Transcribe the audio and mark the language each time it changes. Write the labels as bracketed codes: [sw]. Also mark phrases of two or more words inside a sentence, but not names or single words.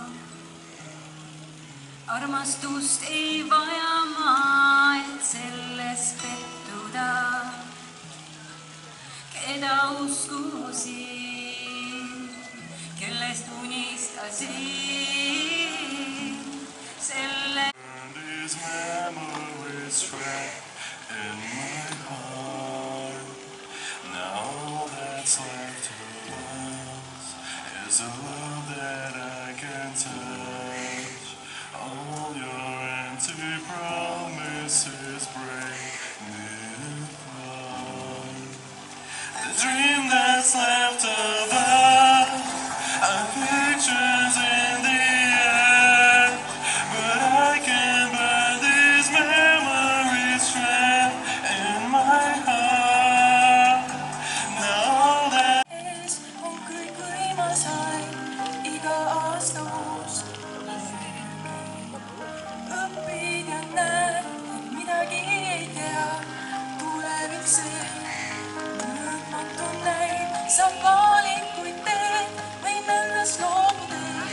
[et] Armastust ei vaja ma, et selles pettuda. Keda uskusin, kellest unistasin, selle [en] These memories trapped in my heart. Now all that's left of us is a love that I can touch. All your empty promises break me apart. The dream that's left of us are pictures in the air, but I can burn these memories trapped in my heart. Now all that [et] ees on kõik võimas aeg, iga aasta uus. Õpid ja näed, et midagi ei tea, tulevik see. Mõõtmatu näib, saab valikuid teed, võin ennast loobudes.